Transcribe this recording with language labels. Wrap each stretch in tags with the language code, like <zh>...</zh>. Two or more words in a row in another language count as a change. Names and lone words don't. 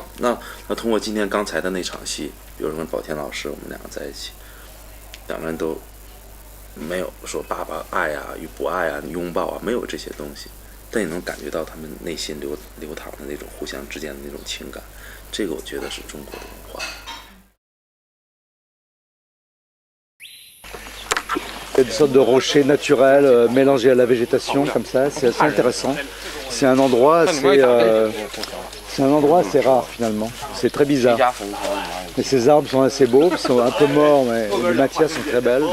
<zh>那通过今天刚才的那场戏，比如说跟宝天老师，我们两个在一起，两个人都没有说爸爸爱啊与不爱啊、拥抱啊，没有这些东西。但你能感觉到他们内心流淌的那种互相之间的那种情感，这个我觉得是中国的文化。</zh> <fr>Il y a une sorte de rocher naturel mélangé à la végétation comme ça, c'est assez intéressant. C'est un endroit assez rare finalement, c'est très bizarre. Et ces arbres sont assez beaux, ils sont un peu morts mais les matières sont très belles.</fr>